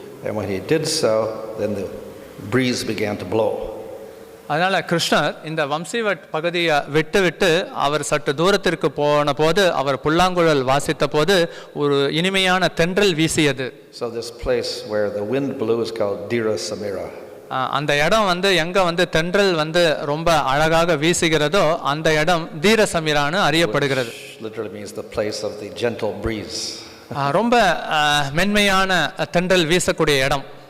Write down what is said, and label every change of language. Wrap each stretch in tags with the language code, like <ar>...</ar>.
<en>And when he did so, then the breeze began to blow.</en> <ta>அதனால கிருஷ்ணர் இந்த வம்சிவட் பகுதியை விட்டு அவர் சற்று தூரத்திற்கு போன போது அவர் புல்லாங்குழல் வாசித்த போது ஒரு இனிமையான தென்றல் வீசியது.</ta> <en>So this place where the wind blew is called Dira Samira.</en> <ta>அந்த இடம் எங்க தென்றல் ரொம்ப அழகாக வீசுகிறதோ அந்த இடம் தீர சமிரான்னு அறியப்படுகிறது.</ta> <en>Literally means the place of the gentle breeze.</en> <ta>ரொம்ப மென்மையான தென்றல் வீசக்கூடிய இடம்.</ta>